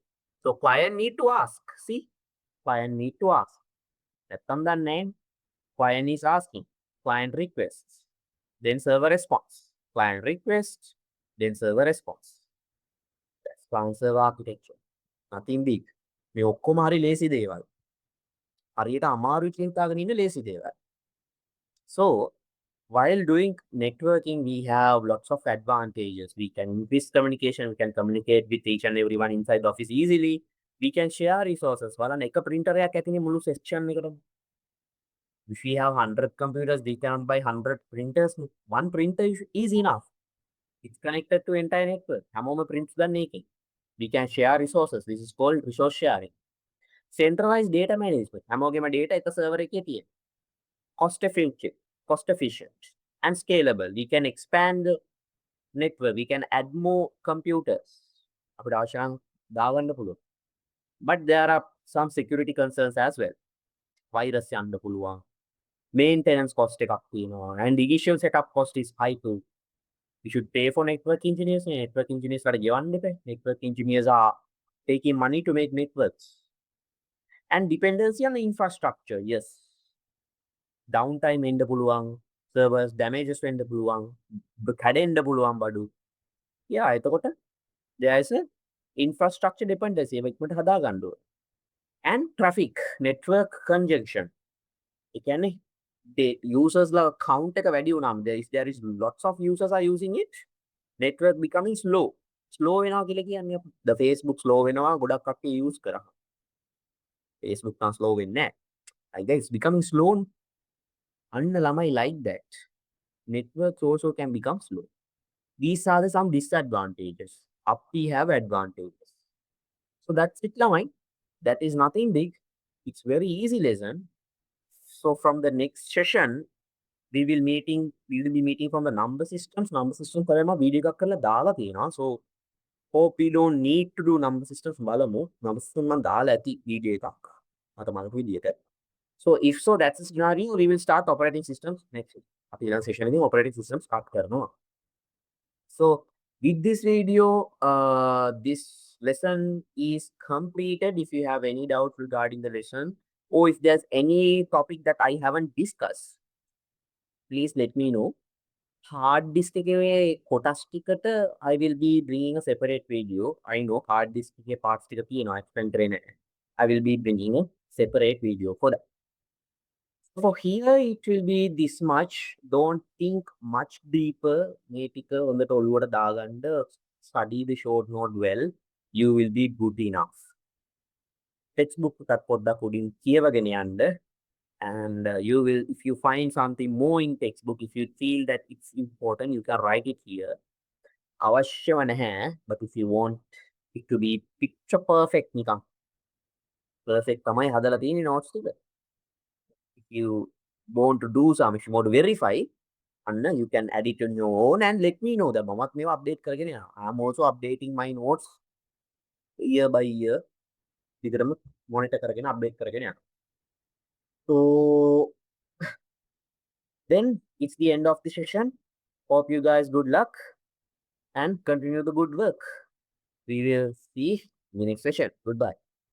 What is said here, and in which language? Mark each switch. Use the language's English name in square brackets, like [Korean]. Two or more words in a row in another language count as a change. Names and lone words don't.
[English] So client need to ask. See, client need to ask. That's the name. Client is asking. Client requests. Then server response. Client request. Then server response. That's client server architecture. Nothing big. [Sinhala] මේ ඔක්කොම හරි ලේසි දේවල්. හරියට අමාරු චින්තාගෙන ඉන්න ලේසි දේවල්. [English] So while doing networking, we have lots of advantages. We can increase communication. We can communicate with each and everyone inside the office easily. We can share resources. [Sinhala] බලන්න එක printer එකක් ඇතිනේ මුළු section එකටම. [English] If we have 100 computers, we can buy 100 printers. One printer is enough. It's connected to entire network. [Sinhala] හැමෝම prints ගන්න එකෙන්. [English] We can share resources. This is called resource sharing. Centralized data management. [Sinhala] හැමෝගෙම data එක server එකේ තියෙන. [English] Cost efficient and scalable. We can expand the network. We can add more computers. [Sinhala] අපිට අවශ්‍ය නම් දාගන්න පුළුවන්. [English] But there are some security concerns as well. [Sinhala] Virus යන්න පුළුවන්. [English] Maintenance cost [Sinhala] එකක් තියෙනවා. [English] And the initial setup cost is high too. We should pay for network engineers. Network engineers are [Sinhala] ගෙවන්න එපා. [English] Network engineers are taking money to make networks. And dependency on the infrastructure. [Sinhala] Yes. Downtime එන්න පුළුවන්. [English] Servers damages [Sinhala] වෙන්න පුළුවන්. කැඩෙන්න පුළුවන් බඩු. [English] Yeah, එතකොට there is a infrastructure dependency. [Sinhala] ඒක ඉක්මනට හදා ගන්න ඕනේ. [English] And traffic, network congestion. [Sinhala] ඒ කියන්නේ [English] the users la count [Sinhala] එක වැඩි වුණාම [English] there is lots of users are using it, network becoming slow [Sinhala] වෙනවා කියලා කියන්නේ [English] the Facebook slow [Sinhala] වෙනවා ගොඩක් කට්ටිය use කරා. Facebook නම් slow වෙන්නේ නැහැ. [English] I guess it's becoming slow. [Sinhala] අන්න ළමයි [English] like that. Networks also can become slow. These are the some disadvantages. Up we have advantages. So that's it ළමයි. That is nothing big. It's very easy lesson. So from the next session, we will be meeting from the number systems. Number system [Sinhala] කරේම video එකක් කරලා දාලා තියෙනවා. [English] So hope we don't need to do number systems බලමු. Number system [Sinhala] මම දාලා ඇති video එකක්. මට මතක විදියට. [English] So if so, that's the scenario. We will start operating systems next. [Sinhala] අපි ඊළඟ session එකේදී [English] operating system start [Sinhala] කරනවා. [English] So with this video, this lesson is completed. If you have any doubt regarding the lesson, or if there's any topic that I haven't discussed, please let me know. Hard disk [Sinhala] එකේ කොටස් ටිකට [English] I will be bringing a separate video. I know hard disk එකේ parts [Sinhala] ටික තියෙනවා [English] explain [Sinhala] කරේ නැහැ. [English] I will be bringing a separate video for that. For here it will be this much. Don't think much deeper. [Sinhala] මේ ටික හොඳට ඔළුවට දාගන්න. [English] Study the short note well. You will be good enough. Textbook [Sinhala] එකත් පොඩ්ඩක් උඩින් කියවගෙන යන්න. [English] And you will, if you find something more in textbook, if you feel that it's important, you can write it here. [Sinhala] අවශ්‍යව නැහැ, [English] but if you want it to be picture perfect නිකන් perfect [Sinhala] තමයි හදලා තියෙන්නේ [English] notes ටික. If you want to do some, if you want to verify, අන්න you can add it on your own and let me know. [Sinhala] දැන් මමත් මේවා update කරගෙන යනවා. [English] I'm also updating my notes year by year. [Sinhala] විතරම monitor කරගෙන update කරගෙන යනවා. [English] So then it's the end of the session. Hope you guys good luck and continue the good work. We will see in the next session. Goodbye.